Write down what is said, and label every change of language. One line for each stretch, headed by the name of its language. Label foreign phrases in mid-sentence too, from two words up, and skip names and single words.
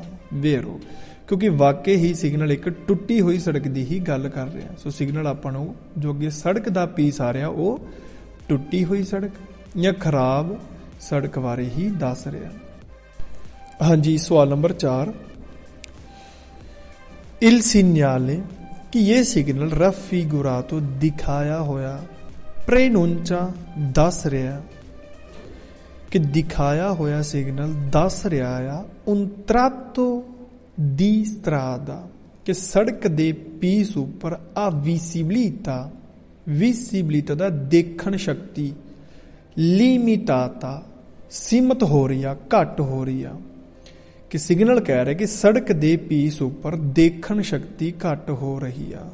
Punjabi: ਵੇਰੋ ਕਿਉਂਕਿ ਵਾਕਈ ਹੀ ਸਿਗਨਲ ਇੱਕ ਟੁੱਟੀ ਹੋਈ ਸੜਕ ਦੀ ਹੀ ਗੱਲ ਕਰ ਰਿਹਾ। ਸੋ ਸਿਗਨਲ ਆਪਾਂ ਨੂੰ ਜੋ ਅੱਗੇ ਸੜਕ ਦਾ ਪੀਸ ਆ ਰਿਹਾ ਉਹ ਟੁੱਟੀ ਹੋਈ ਸੜਕ ਜਾਂ ਖਰਾਬ ਸੜਕ ਬਾਰੇ ਹੀ ਦੱਸ ਰਿਹਾ। ਹਾਂਜੀ ਸਵਾਲ ਨੰਬਰ 4
Italian: il segnale
Punjabi: ਕਿ ਇਹ ਸਿਗਨਲ raffigurato ਦਿਖਾਇਆ ਹੋਇਆ preannuncia ਦੱਸ ਰਿਹਾ, ਕਿ ਦਿਖਾਇਆ ਹੋਇਆ ਸਿਗਨਲ ਦੱਸ ਰਿਹਾ ਆ
Italian: un tratto di strada
Punjabi: ਕਿ ਸੜਕ ਦੇ ਪੀਸ ਉੱਪਰ ਆ visibilità ਦਾ ਦੇਖਣ ਸ਼ਕਤੀ limitata ਸੀਮਤ ਹੋ ਰਹੀ ਆ, ਘੱਟ ਹੋ ਰਹੀ ਆ। ਕਿ ਸਿਗਨਲ ਕਹਿ ਰਿਹਾ ਕਿ ਸੜਕ ਦੇ ਪੀਸ ਉੱਪਰ ਦੇਖਣ ਸ਼ਕਤੀ ਘੱਟ ਹੋ ਰਹੀ ਆ।